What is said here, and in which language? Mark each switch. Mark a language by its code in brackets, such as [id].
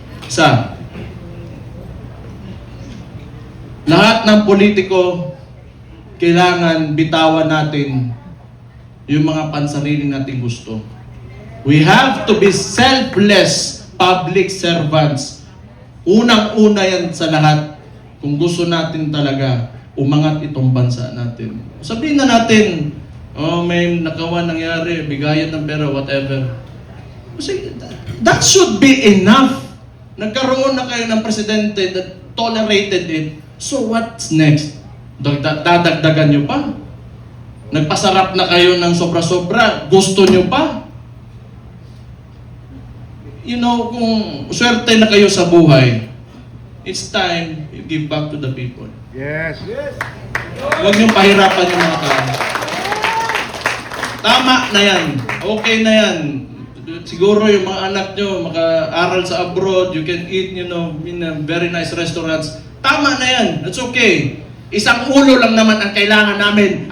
[tl] Isa, lahat ng politiko, kailangan bitawan natin yung mga pansarili nating gusto. [en] We have to be selfless public servants. [tl] Unang-una yan sa lahat kung gusto natin talaga umangat itong bansa natin. Sabihin na natin, oh, may nakawan nangyari, bigayan ng pera, whatever. [en] Kasi that should be enough. [tl] Nagkaroon na kayo ng presidente [en] that tolerated it. So what's next? [tl] Dadagdagan nyo pa? Nagpasarap na kayo ng sobra-sobra? Gusto nyo pa? [en] You know, [tl] kung swerte na kayo sa buhay, [en] it's time you give back to the people. Yes. [tl] Huwag niyong pahirapan yung mga tao. Tama na yan. Okay na yan. Siguro yung mga anak nyo maka-aral sa abroad, [en] you can eat, in a very nice restaurants. [tl] Tama na yan. [en] That's okay. [tl] Isang ulo lang naman ang kailangan namin.